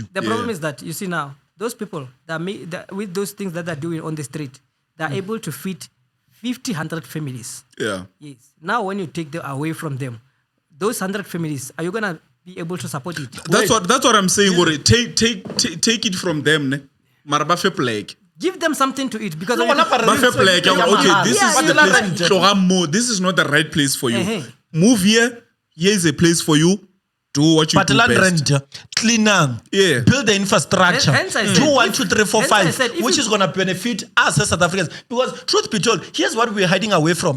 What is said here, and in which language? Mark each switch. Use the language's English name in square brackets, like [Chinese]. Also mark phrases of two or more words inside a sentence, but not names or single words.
[English] The problem is that you see now those people that with those things that they're doing on the street, they're able to feed 50, 100 families. Yeah. Yes. Now when you take them away from them, those 100 families, are you gonna be able to support it? That's what I'm saying. Ori. Take it from them, ne? [Tswana] Mara ba fe plek. [English] Give them something to eat because No, when you- wala pa [Tswana] Ba fe plek. [English] Okay, this Yeah, is you the like place. that. Tloga this is not the right place for you. Uh-huh. Move here. Here is a place for you. Do what you But do land best. rent, cleaner, Yeah. build the infrastructure, Hence I do said, 1, 2, 3, 4, hence I 5, said, if which you- is going to benefit us as South Africans. Because truth be told, here's what we're hiding away from.